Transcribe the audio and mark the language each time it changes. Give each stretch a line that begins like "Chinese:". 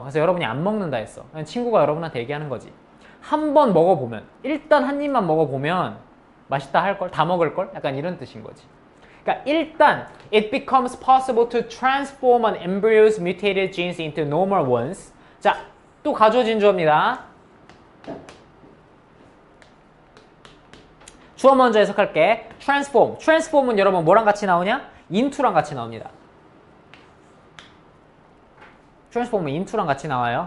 Korean: 그래서 여러분이 안 먹는다 했어. 친구가 여러분한테 얘기하는 거지. 한 번 먹어보면, 일단 한 입만 먹어보면 맛있다 할걸? 다 먹을걸? 약간 이런 뜻인 거지. 그러니까 일단
English: it becomes possible to transform an embryo's mutated genes into normal ones.
Korean: 자, 또 가져진 주어입니다. 주어 먼저 해석할게. transform은 여러분 뭐랑 같이 나오냐? into랑 같이 나옵니다. transform은 into랑 같이 나와요.